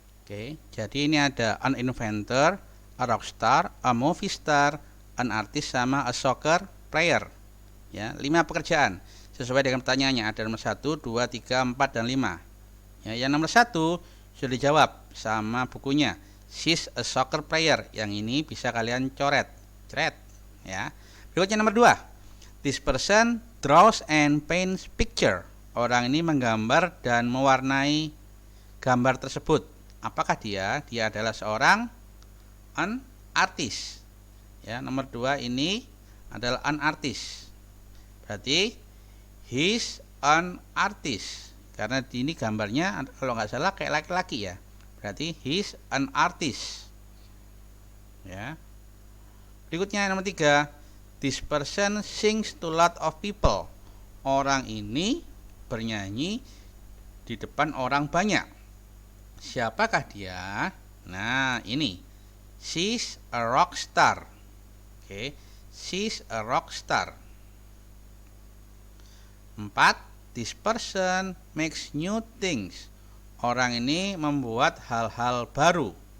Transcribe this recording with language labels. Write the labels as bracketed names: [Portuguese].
[Indonesian] Oke, jadi ini ada an inventor, a rock star, a movie star, an artist, sama a soccer player. Ya, 5 pekerjaan sesuai dengan pertanyaannya. Ada nomor 1, 2, 3, 4 dan 5. Ya, yang nomor 1 sudah dijawab sama bukunya. [English] She's a soccer player. [Indonesian] Yang ini bisa kalian coret. Ya. Berikutnya nomor 2. [English] This person draws and paints picture. [Indonesian] Orang ini menggambar dan mewarnai gambar tersebut. Apakah dia? Dia adalah seorang an artist. Ya, nomor 2 ini adalah an artist. Berarti [English] he's an artist. [Indonesian] Karena ini gambarnya kalau nggak salah kayak laki-laki ya. [English] Berarti he's an artist. Ya. [Indonesian] Berikutnya nomor 3. [English] This person sings to lot of people. [Indonesian] Orang ini bernyanyi di depan orang banyak. Siapakah dia? Nah, ini. [English] She's a rock star. Oke, she's a rock star. 4. This person makes new things. [Indonesian] Orang ini membuat hal-hal baru.